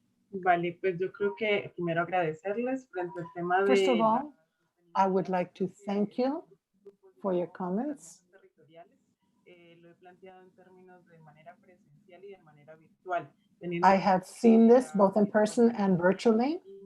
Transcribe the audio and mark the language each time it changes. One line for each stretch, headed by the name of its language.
Spanish: Vale, pues yo creo que primero agradecerles frente al tema de...
English: First of all, I would like to thank you for your comments.
Spanish: Lo he planteado en términos de manera presencial y de manera virtual.
English: I have seen this both in person and virtually.